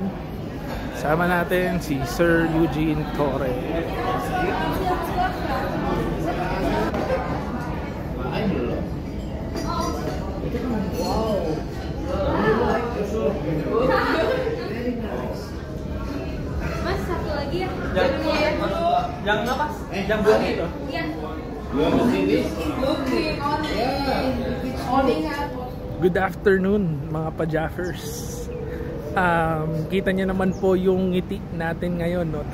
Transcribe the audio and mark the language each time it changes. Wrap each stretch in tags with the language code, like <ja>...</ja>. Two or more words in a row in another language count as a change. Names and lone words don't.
<tl>Sama natin si Sir Eugene Torre.</tl> <id>Mas, satu lagi ya? Yang lepas? Yang buang itu? Iya.</id> <en>Good afternoon</en> <tl>mga pa-Jaffers. Kita niyo naman po yung ngiti natin ngayon, no?</tl>